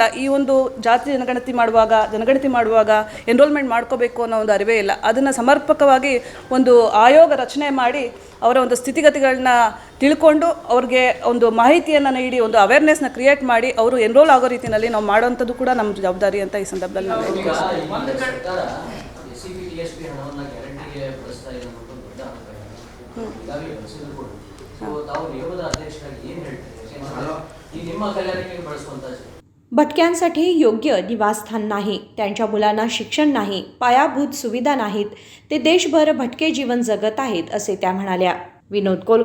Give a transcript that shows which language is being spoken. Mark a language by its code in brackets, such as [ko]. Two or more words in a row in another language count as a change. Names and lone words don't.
[kn] ಈ ಒಂದು ಜಾತಿ ಜನಗಣತಿ ಮಾಡುವಾಗ ಎನ್ರೋಲ್ಮೆಂಟ್ ಮಾಡ್ಕೋಬೇಕು ಅನ್ನೋ ಒಂದು ಅರಿವೇ ಇಲ್ಲ. ಅದನ್ನು ಸಮರ್ಪಕವಾಗಿ ಒಂದು ಆಯೋಗ ರಚನೆ ಮಾಡಿ ಅವರ ಒಂದು ಸ್ಥಿತಿಗತಿಗಳನ್ನ ತಿಳ್ಕೊಂಡು ಅವ್ರಿಗೆ ಒಂದು ಮಾಹಿತಿಯನ್ನು ನೀಡಿ ಒಂದು ಅವೇರ್ನೆಸ್ನ ಕ್ರಿಯೇಟ್ ಮಾಡಿ ಅವರು ಎನ್ರೋಲ್ ಆಗೋ ರೀತಿಯಲ್ಲಿ ನಾವು ಮಾಡೋವಂಥದ್ದು ಕೂಡ ನಮ್ಮ ಜವಾಬ್ದಾರಿ ಅಂತ ಈ ಸಂದರ್ಭದಲ್ಲಿ ನಾವು [mr] भटक्यांसाठी योग्य निवासस्थान नाही, त्यांच्या मुलांना शिक्षण नाही, पायाभूत सुविधा नाहीत, ते देशभर भटके जीवन जगत आहेत असे त्या म्हणाल्या.